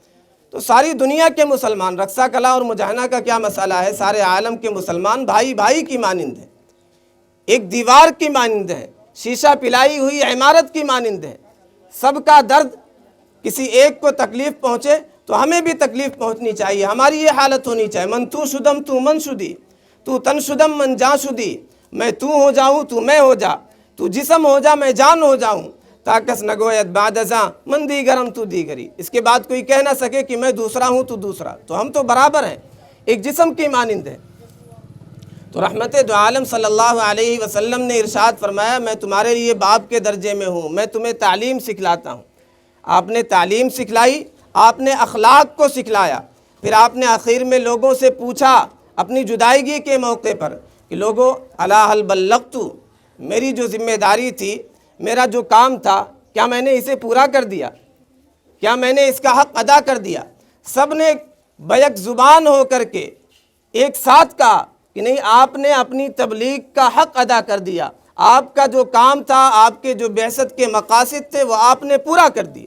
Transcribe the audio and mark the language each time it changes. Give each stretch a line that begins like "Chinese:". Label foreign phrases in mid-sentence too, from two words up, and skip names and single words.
Urdu: تو ساری دنیا کے مسلمان، رقصہ کلا اور مجاہنہ کا کیا مسئلہ ہے؟ سارے عالم کے مسلمان بھائی بھائی کی مانند ہیں، ایک دیوار کی مانند ہیں، شیشہ پلائی ہوئی عمارت کی مانند ہیں۔ سب کا درد، کسی ایک کو تکلیف پہنچے تو ہمیں بھی تکلیف پہنچنی چاہیے، ہماری یہ حالت ہونی چاہیے۔
Persian: من تو شدم تو من شدی، تو تن شدم من جان شدی،
Urdu: میں تو ہو جاؤں تو میں ہو جا، تو جسم ہو جا میں جان ہو جاؤں،
Persian: تاکس نگویت بعد ازاں من دیگرم تو دیگری۔
Urdu: اس کے بعد کوئی کہہ نہ سکے کہ میں دوسرا ہوں تو دوسرا، تو ہم تو برابر ہیں، ایک جسم کی مانند ہیں۔ تو رحمت دو عالم
Arabic: صلی اللہ علیہ وسلم
Urdu: نے ارشاد فرمایا میں تمہارے لیے باپ کے درجے میں ہوں، میں تمہیں تعلیم سکھلاتا ہوں۔ آپ نے تعلیم سکھلائی، آپ نے اخلاق کو سکھلایا۔ پھر آپ نے آخر میں لوگوں سے پوچھا اپنی جدائیگی کے موقع پر کہ لوگوں
Arabic: الا هل بلغت،
Urdu: میری جو ذمہ داری تھی، میرا جو کام تھا، کیا میں نے اسے پورا کر دیا؟ کیا میں نے اس کا حق ادا کر دیا؟ سب نے بیک زبان ہو کر کے ایک ساتھ کہا کہ نہیں، آپ نے اپنی تبلیغ کا حق ادا کر دیا، آپ کا جو کام تھا، آپ کے جو بعثت کے مقاصد تھے وہ آپ نے پورا کر دی۔